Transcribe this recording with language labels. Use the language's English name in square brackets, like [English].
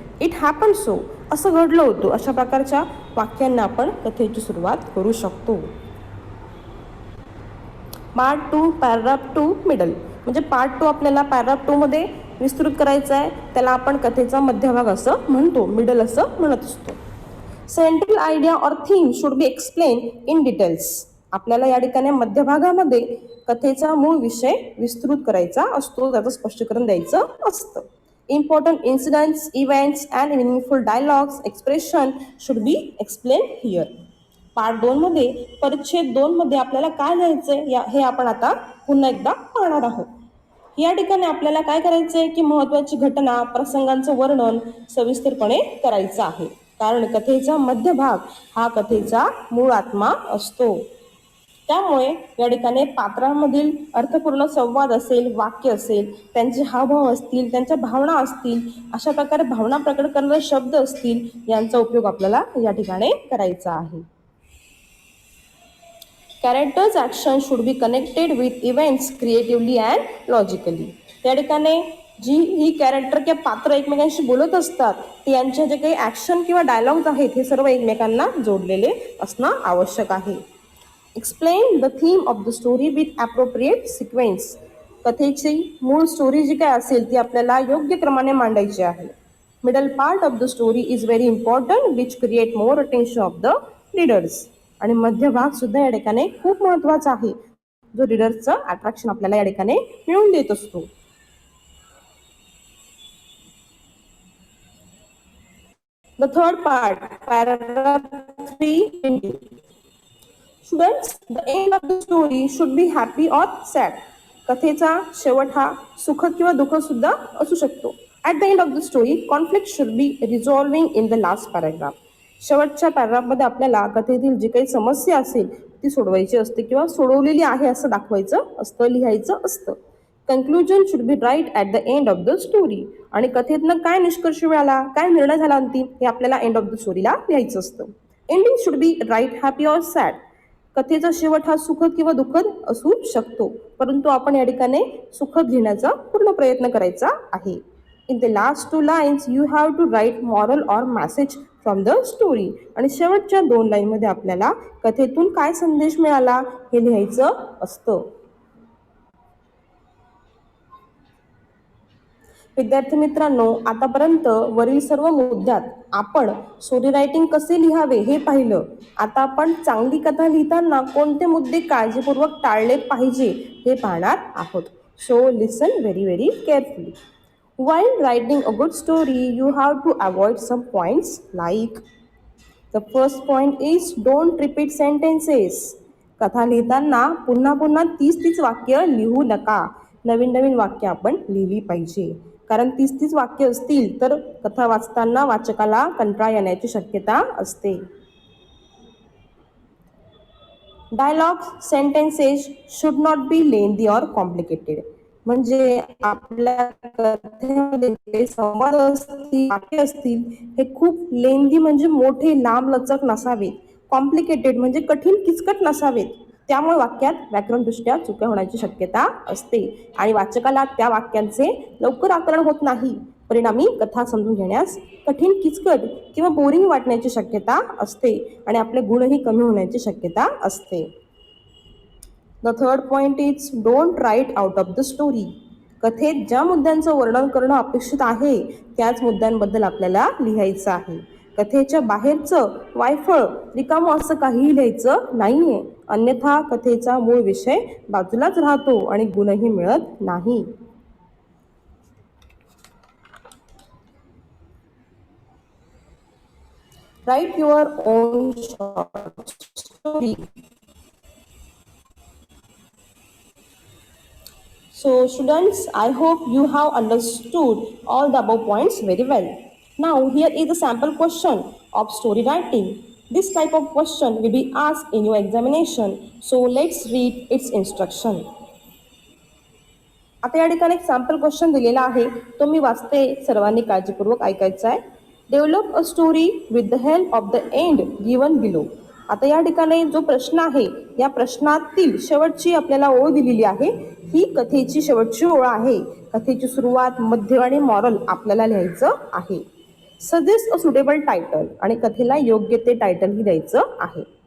[English] it happen so, [Marathi] असं घडलं होतं. अशा प्रकारच्या वाक्यांना आपण कथेची सुरुवात करू शकतो. [English] Part 2 paragraph 2 middle. [Marathi] म्हणजे पार्ट 2 आपल्याला पॅराग्राफ 2 मध्ये विस्तृत करायचं आहे. त्याला आपण कथेचा मध्यभाग असं म्हणतो, मिडल असं म्हणत असतो. [English] Central idea or theme should be explain in details. [Marathi] आपल्याला या ठिकाणी मध्यभागामध्ये कथेचा मूळ विषय विस्तृत करायचा असतो, त्याचं स्पष्टीकरण द्यायचं असतं. [English] Important incidents, events and meaningful dialogues, expression should be explain here. [Marathi] Part 2 मध्ये, परिच्छेद 2 मध्ये आपल्याला काय लिहायचंय हे आपण आता पुन्हा एकदा पाहणार आहोत. या ठिकाणी आपल्याला काय करायचंय की महत्त्वाची घटना, प्रसंगांचं वर्णन सविस्तरपणे करायचं आहे. कारण कथेचा मध्यभाग हा कथेचा मूळ आत्मा असतो. त्यामुळे या ठिकाणी पात्रांमधील अर्थपूर्ण संवाद असेल, वाक्य असेल, त्यांचे हावभाव असतील, त्यांच्या भावना असतील, अशा प्रकारे भावना प्रकट करणारे शब्द असतील, यांचा उपयोग आपल्याला या ठिकाणी करायचा आहे. [English] Characters action should be connected with events creatively and logically. [Marathi] त्या ठिकाणी जी ही कॅरेक्टर किंवा पात्र एकमेकांशी बोलत असतात, ते यांचे जे काही ॲक्शन किंवा डायलॉग्स आहेत हे सर्व एकमेकांना जोडलेले असणं आवश्यक आहे. [English] Explain the theme of the story with appropriate sequence. [Marathi] कथेची मूळ स्टोरी जी काय असेल ती आपल्याला योग्य क्रमाने मांडायची आहे. [English] Middle part of the story is very important which create more attention of the readers. [Marathi] आणि मध्यभाग सुद्धा या ठिकाणी खूप महत्त्वाचा आहे, जो रीडर्सचं अट्रॅक्शन आपल्याला या ठिकाणी मिळवून देत असतो. [English] The third part paragraph 3. Students, the end of the story should be happy or sad. [Marathi] कथेचा शेवट हा सुखद किंवा दुःखद सुद्धा असू शकतो. [English] At the end of the story conflict should be resolving in the last paragraph. [Marathi] शेवटच्या पॅराग्राफमध्ये आपल्याला कथेतील जी काही समस्या असेल ती सोडवायची असते किंवा सोडवलेली आहे असं दाखवायचं असतं, लिहायचं असतं. [English] Conclusion should be right at the end of the story. [Marathi] आणि कथेतनं काय निष्कर्ष मिळाला, काय निर्णय झाला अंतिम, हे आपल्याला एंड ऑफ द स्टोरीला लिहायचं असतं. [English] Ending should be right, happy or sad. [Marathi] कथेचा शेवट हा सुखद किंवा दुःखद असू शकतो, परंतु आपण या ठिकाणी सुखद लिहिण्याचा पूर्ण प्रयत्न करायचा आहे. [English] In the last 2 lines you have to write moral or message from the story. [Marathi] आणि शेवटच्या 2 लाईनमध्ये आपल्याला कथेतून काय संदेश मिळाला हे लिहायचं असतं. विद्यार्थी मित्रांनो, आतापर्यंत वरील सर्व मुद्द्यात आपण स्टोरी रायटिंग कसे लिहावे हे पाहिलं. आता आपण चांगली कथा लिहिताना कोणते मुद्दे काळजीपूर्वक टाळले पाहिजे हे पाहणार आहोत. [English] So listen very very carefully. While writing a good story, you have to avoid some points like the first point is don't repeat sentences. [Marathi] कथा लिहिताना पुन्हा पुन्हा तीच वाक्य लिहू नका. नवीन नवीन वाक्य आपण लिहिली पाहिजे. कारण तीच तीच वाक्य असतील तर कथा वाचताना वाचकाला कंटाळा येण्याची शक्यता असते. [English] Dialogues sentences should not be lengthy or complicated. [Marathi] म्हणजे आपल्या कथेमध्ये जे संवाद असतील वाक्य असतील हे खूप लेंदी म्हणजे मोठे लांब लचक नसावेत. कॉम्प्लिकेटेड म्हणजे कठीण किचकट नसावेत. त्यामुळे वाक्यात व्याकरणदृष्ट्या चुका होण्याची शक्यता असते आणि वाचकाला त्या वाक्यांचे लवकर आकलन होत नाही. परिणामी कथा समजून घेण्यास कठीण किचकट किंवा बोरिंग वाटण्याची शक्यता असते आणि आपले गुणही कमी होण्याची शक्यता असते. [English] The third point is don't write out of the story. [Marathi] कथेत ज्या मुद्द्यांचं वर्णन करणं अपेक्षित आहे त्याच मुद्द्यांबद्दल आपल्याला लिहायचं आहे. कथेच्या बाहेरचं वायफळ रिकामं असं काहीही लिहायचं नाहीये, अन्यथा कथेचा मूळ विषय बाजूलाच राहतो आणि गुणही मिळत नाही. [English] Write your own short story. So students, I hope you have understood all the above points very well. Now here is a sample question of story writing. This type of question will be asked in your examination. So let's read its instruction. [Marathi] आता या ठिकाणी एक sample question दिलेला आहे, तो मी वाचते, सर्वांनी काळजीपूर्वक ऐकायचा आहे. [English] Develop a story with the help of the end given below. [Marathi] आता या ठिकाणी जो प्रश्न आहे या प्रश्नातील शेवटची आपल्याला ओळ दिलेली आहे, ही कथेची शेवटची ओळ आहे. कथेची सुरुवात, मध्य आणि मॉरल आपल्याला लिहायचं आहे. [English] suggest a suitable title [Marathi] आणि कथेला योग्य ते टायटल ही द्यायचं आहे.